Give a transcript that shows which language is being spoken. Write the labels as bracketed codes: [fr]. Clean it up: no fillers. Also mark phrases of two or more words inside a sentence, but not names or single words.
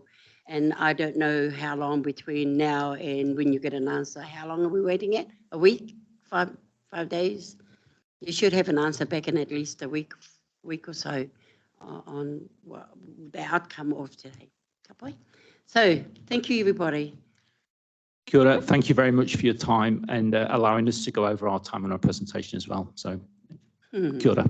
[en] And I don't know how long between now and when you get an answer. How long are we waiting at? A week? 5 days? You should have an answer back in at least a week or so on the outcome of today. So thank you, everybody. [mi] Kia ora. [en] Thank you very much for your time and allowing us to go over our time on our presentation as well. So [mi] kia ora.